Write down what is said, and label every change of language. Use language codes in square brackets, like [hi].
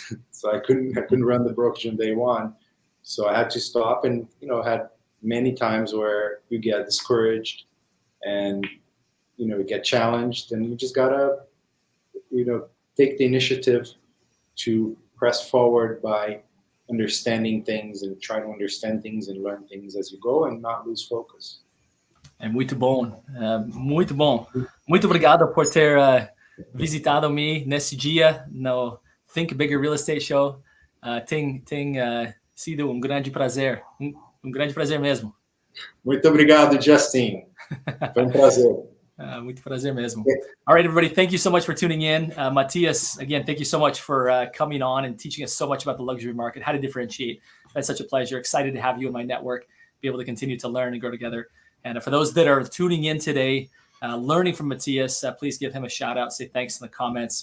[en] So I couldn't run the brokerage on day one. So I had to stop and, had many times where you get discouraged and, you get challenged, and you just gotta, take the initiative to press forward by understanding things and try to understand things and learn things as you go and not lose focus. [pt] É muito bom, muito bom. Muito obrigado por ter visitado-me nesse dia no Think Bigger Real Estate Show. Tem sido grande prazer, grande prazer mesmo. Muito obrigado, Justin. Foi prazer. Muito prazer mesmo. [en] All right, everybody, thank you so much for tuning in. Matias, again, thank you so much for coming on and teaching us so much about the luxury market, how to differentiate. That's such a pleasure. Excited to have you in my network, be able to continue to learn and grow together. And for those that are tuning in today, learning from Matias, please give him a shout out, say thanks in the comments.